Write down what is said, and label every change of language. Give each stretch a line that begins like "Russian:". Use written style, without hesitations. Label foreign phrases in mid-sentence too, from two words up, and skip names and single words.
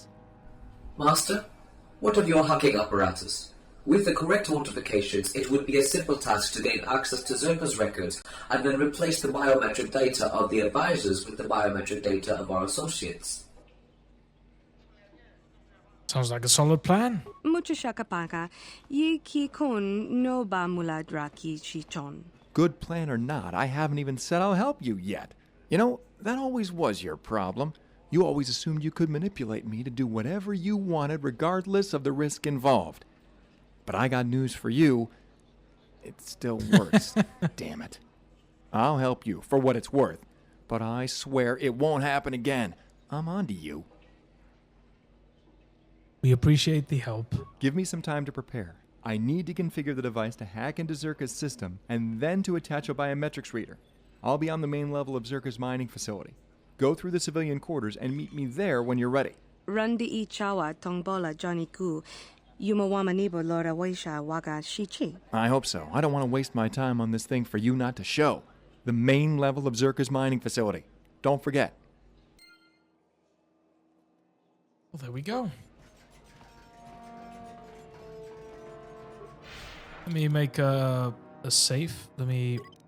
English: Master, what of your hacking apparatus? With the correct authentications, it would be a simple task to gain access to Czerka's records and then replace the biometric data of the advisors with the biometric data of our associates. Sounds like a solid plan. Mucho shakapaka, yi ki kun no ba mula draki chichon. Good plan or not, I haven't even said I'll help you yet. You know, that always was your problem. You always assumed you could manipulate me to do whatever you wanted regardless of the risk involved. But I got news for you. It's still worse. Damn it. I'll help you for what it's worth, but I swear it won't happen again. I'm on to you. We appreciate the help. Give me some time to prepare. I need to configure the device to hack into Czerka's system and then to attach a biometrics reader. I'll be on the main level of Czerka's mining facility. Go through the civilian quarters and meet me there when you're ready. Randi I chawa tongbola Johnny Ku. Yumawamanibo Lora Waisha Waga Shichi. I hope so. I don't want to waste my time on this thing for you not to show. The main level of Czerka's mining facility. Don't forget. Well, there we go. Let me make a save. Let me...